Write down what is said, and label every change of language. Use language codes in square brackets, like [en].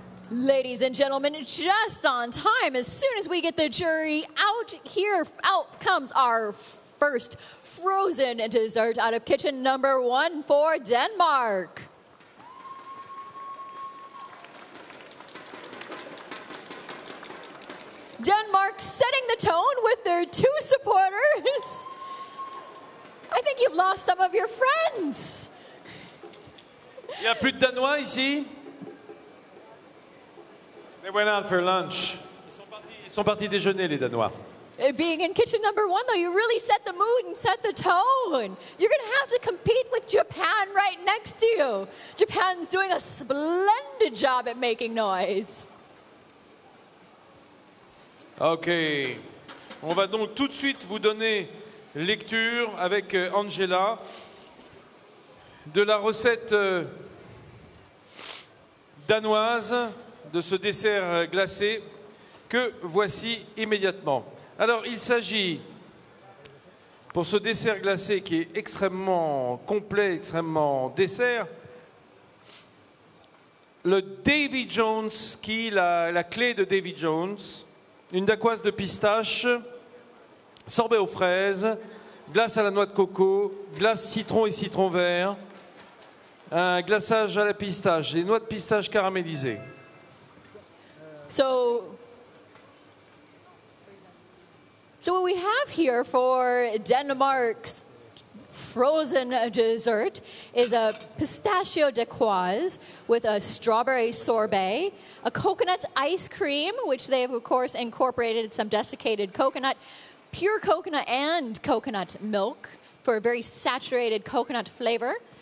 [en] Ladies and gentlemen, just on time, as soon as we get the jury out comes our first frozen dessert out of kitchen number 1 for Denmark. Denmark setting the tone with their 2 supporters. I think you've lost some of your friends. [fr] Il n'y a plus de Danois ici? [en] They went out for lunch. [fr] Ils sont partis déjeuner, les Danois. [en] Being in kitchen number 1, though, you really set the mood and set the tone. You're going to have to compete with Japan right next to you. Japan's doing a splendid job at making noise. Ok. [fr] On va donc tout de suite vous donner lecture avec Angela de la recette danoise de ce dessert glacé que voici immédiatement. Alors, il s'agit, pour ce dessert glacé qui est extrêmement complet, extrêmement dessert, le Davy Jones ski, la clé de Davy Jones, une dacquoise de pistache, sorbet aux fraises, glace à la noix de coco, glace citron et citron vert, un glaçage à la pistache, des noix de pistache caramélisées. [en] So what we have here for Denmark's frozen dessert is a pistachio dacquoise with a strawberry sorbet, a coconut ice cream, which they have, of course, incorporated some desiccated coconut, pure coconut and coconut milk for a very saturated coconut flavor.